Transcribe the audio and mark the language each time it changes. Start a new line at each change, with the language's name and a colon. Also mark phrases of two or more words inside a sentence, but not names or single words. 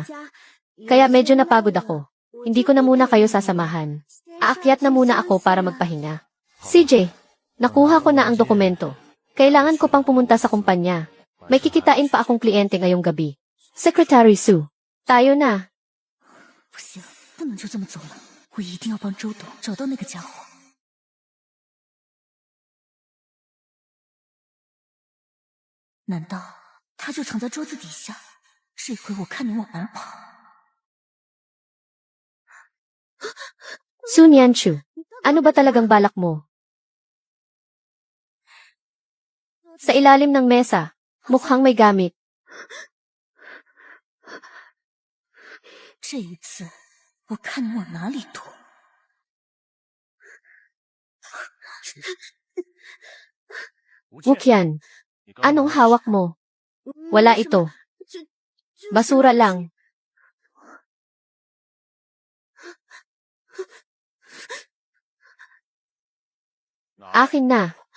Filipino: Kaya medyo napagod ako. Hindi ko na muna kayo sasamahan. Aakyat na muna ako para magpahinga. CJ, nakuha ko na ang dokumento. Kailangan ko pang pumunta sa kumpanya. May kikitain pa akong kliyente ngayong gabi. Secretary Sue, tayo na.
Chinese: 不行，不能就这么走了，我一定要帮周董找到那个家伙。难道他就藏在桌子底下？这回我看你往哪跑！
Filipino: Su Nianchu, ano ba talagang balak mo? Sa ilalim ng mesa, mukhang may gamit.
Chinese: 这一次，我看你往哪里躲！
Filipino: Wukyan, anong hawak mo? Wala ito. Basura lang. Akin na.